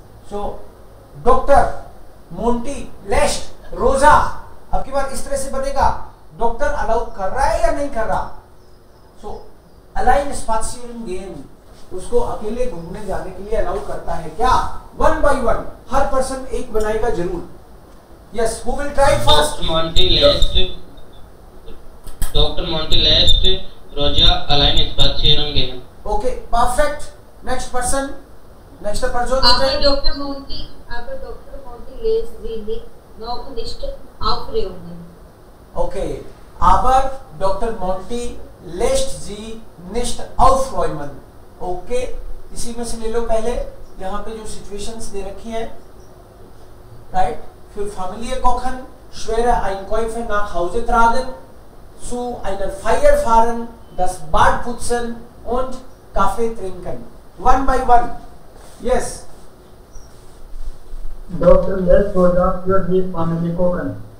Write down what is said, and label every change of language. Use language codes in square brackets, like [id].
[hi] So doctor Monty लेस्ट रोजा, अब की बार इस तरह से बनेगा, डॉक्टर अलाउ कर रहा है या नहीं कर रहा। सो अलाइन स्पाशियरिंग गेम, उसको अकेले घूमने जाने के लिए अलाउ करता है क्या, 1 by 1, हर पर्सन एक बनाएगा जरूर। [en] Yes, who will try first? [de] Dr. Monty lässt Roja allein spazieren gehen. [en] Okay, perfect. Next person. Next person. [de] Aber Dr. Monty lässt sie noch nicht aufräumen. Okay, aber Dr. Monty lässt sie nicht aufräumen. [hi] Okay, इसी में से ले लो पहले, यहाँ पे जो situations दे रखी हैं, राइट। [de] फिर Familie kochen, schwere Einkäufe nach Hause tragen, zu einer Feier fahren, das Bad putzen und Kaffee trinken. [en] 1 by 1. Yes. [de] Dr. lässt Rosa für die Familie kochen.